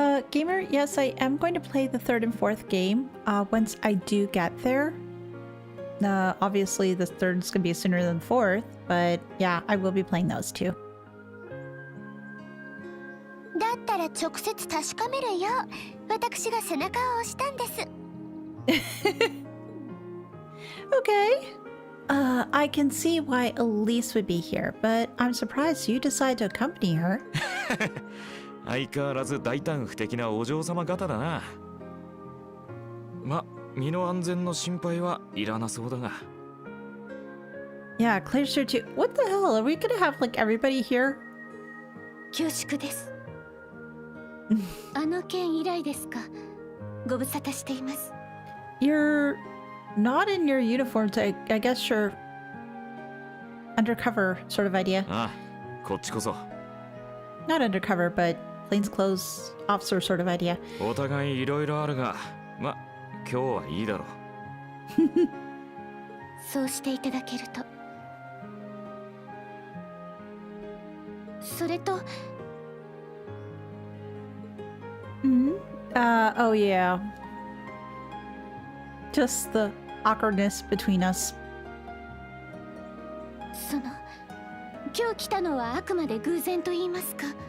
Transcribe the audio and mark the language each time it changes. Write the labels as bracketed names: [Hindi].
[English] Gamer, yes, I am going to play the third and fourth game, once I do get there. Obviously the third is going to be sooner than the fourth, but yeah, I will be playing those too. [Japanese] だったら直接確かめるよ。私が背中を押したんです。 [English] Okay. I can see why Elise would be here, but I'm surprised you decide to accompany her. [Japanese] 相変わらず大胆不敵なお嬢様方だな。ま、身の安全の心配はいらなそうだが。 [English] Yeah, Claire's here too. What the hell? Are we gonna have like everybody here? [Japanese] 恐縮です。あの件以来ですか。ご無沙汰しています。 [English] You're not in your uniform, so I guess you're undercover sort of idea. [Japanese] ああ、こっちこそ。 [English] Not undercover, but plainclothes officer sort of idea. [Japanese] お互いいろいろあるが、ま、今日はいいだろう。そうしていただけると。それと。 [English] Oh yeah. Just the awkwardness between us. [Japanese] 今日来たのはあくまで偶然と言いますか。